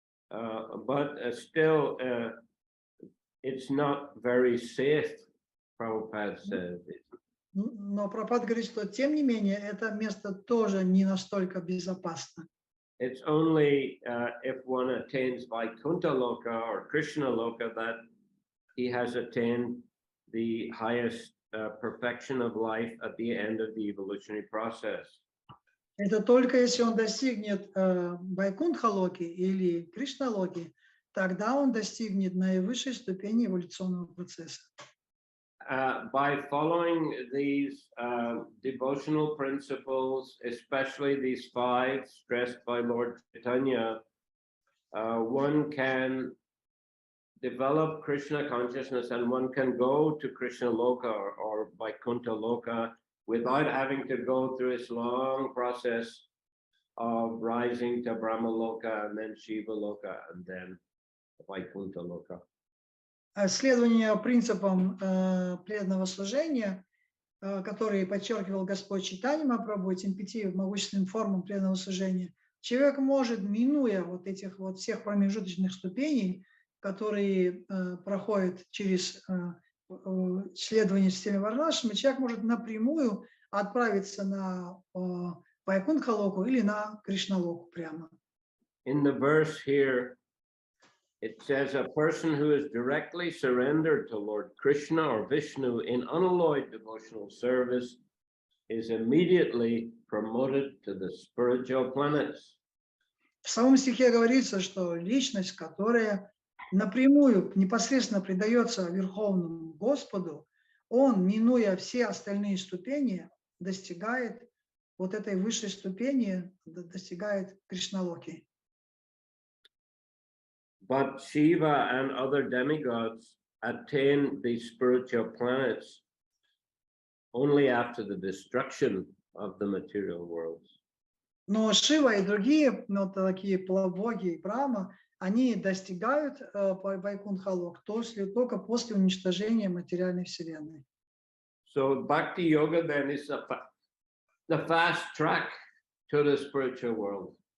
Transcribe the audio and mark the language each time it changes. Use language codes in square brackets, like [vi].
[en] But still, it's not very safe, Prabhupada says. [ru] Но Прабхупада говорит, что тем не менее это место тоже не настолько безопасно. [en] It's only if one attains Vaikuntha Loka or Krishna Loka that he has attained the highest perfection of life at the end of the evolutionary process. [ru] Это только если он достигнет Вайкунтха-локи или Кришна-локи, тогда он достигнет наивысшей ступени эволюционного процесса. [en] By following these devotional principles, especially these 5 stressed by Lord Chaitanya, one can develop Krishna consciousness and one can go to Krishna Loka or Vaikuntha Loka without having to go through this long process of rising to Brahma Loka and then Shiva Loka and then Vaikuntha Loka. [ru] Следование принципам преданного служения, которые подчеркивал Господь Чайтанья Махапрабху, этим 5 могущественным формам преданного служения, человек может, минуя вот этих вот всех промежуточных ступеней, которые проходят через следование системе варнашами, человек может напрямую отправиться на Вайкунтха-локу или на Кришна-локу прямо. [en] In the verse here, it says a person who is directly surrendered to Lord Krishna or Vishnu in unalloyed devotional service is immediately promoted to the spiritual planets. [ru] В самом стихе говорится, что личность, которая напрямую, непосредственно предается Верховному Господу, он, минуя все остальные ступени, достигает вот этой высшей ступени, достигает Кришналоки. [en] But Shiva and other demigods attain these spiritual planets only after the destruction of the material worlds. [ru] Но Шива и другие, такие боги и Брахма, они достигают Вайкунтха-лок только после уничтожения материальной вселенной. [en] So Bhakti Yoga then is the fast track to the spiritual world.